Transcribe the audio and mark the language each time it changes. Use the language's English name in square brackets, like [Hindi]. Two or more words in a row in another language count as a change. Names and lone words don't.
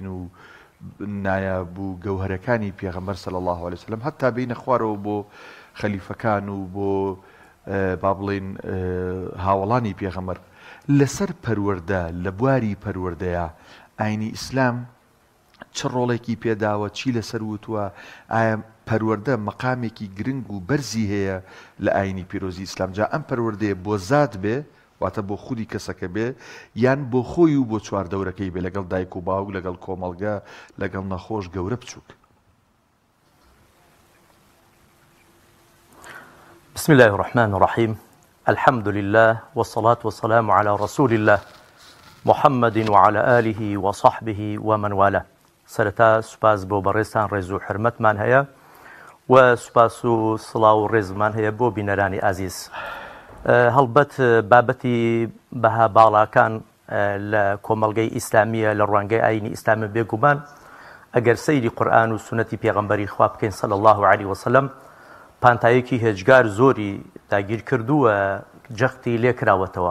[Central Kurdish] و نایابوو گەوهرەکانی پێغەمبەر [Arabic] صلی الله علیه وسلم [Central Kurdish] هەتا بینە خوارەوە بۆ خەلیفەکان و بۆ با بڵێن هاوڵانی پێغەمبەر لەسەر پەروەردە، لە بواری پەروەردەیە ئاینی ئیسلام چ ڕۆڵێکی پێداوە، چی لەسەر وتووە، ئایا پەروەردە مەقامێکی گرنگ و بەرزی هەیە لە ئاینی پیرۆزی ئیسلام؟ جا ئەم پەروەردەیە بۆ زات بێ، واتە بۆ خودی کەسەکە بێ، یان بۆ خۆی و بۆ چواردەورەکەی بێ، لەگەڵ دایک و باوک، لەگەڵ کۆمەڵگە، لەگەڵ نەخۆش گەورە بچووک؟ [Arabic] بسم الله الرحمن الرحيم. الحمد لله والصلاة والسلام على رسول الله محمد وعلى آله وصحبه ومن والاه. [Central Kurdish] سرتا سپاس بۆ بەڕێستان ڕێز و حرمەتمان هەیە و سپاس و سڵاو و ڕێزمان هەیە بۆ بینەرانی ئازیز. هەڵبەت بابەتی بەها باڵاکان لە کۆمەڵگەی ئیسلامیە لە ڕوانگەی ئاینی ئیسلامە بێگومان ئەگەر سەیری قورئان و سونەتی پێغەمبەری خوا بکەین [Arabic] صلی الله علیه وسلم، [Central Kurdish] پانتایەکی هێجگار زۆری داگیر کردووە، جەختی لێ کراوەتەوە.